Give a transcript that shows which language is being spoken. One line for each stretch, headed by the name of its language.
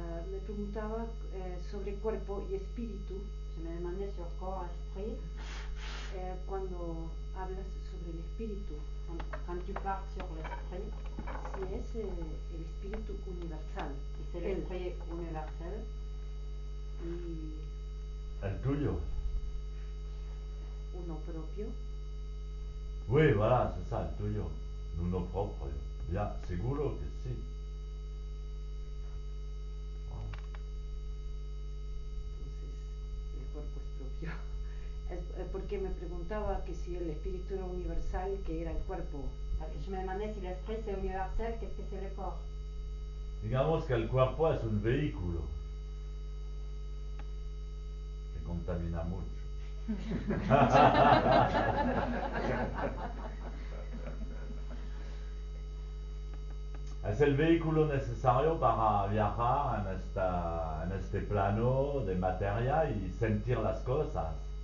Spanish: Me preguntaba sobre cuerpo y espíritu.
French: Je me demandais sur corps, esprit.
Spanish: Cuando hablas sobre el espíritu,
French: Quand tu parles sur l'esprit,
Spanish: si es el espíritu universal,
French: y c'est l'esprit universel,
Spanish: y El tuyo. uno propio,
French: Oui, voilà, c'est ça,
Spanish: el tuyo. L'uno proprio. Bien, seguro que sí. entonces el cuerpo es propio. Es porque me preguntaba que si el espíritu era universal, que era el cuerpo.
French: je me demandais si l'esprit c'est universel, qu'est-ce que c'est le corps?
Spanish: Digamos que el cuerpo es un vehículo que contamina mucho. Es el vehículo necesario para viajar en este plano de materia y sentir las cosas.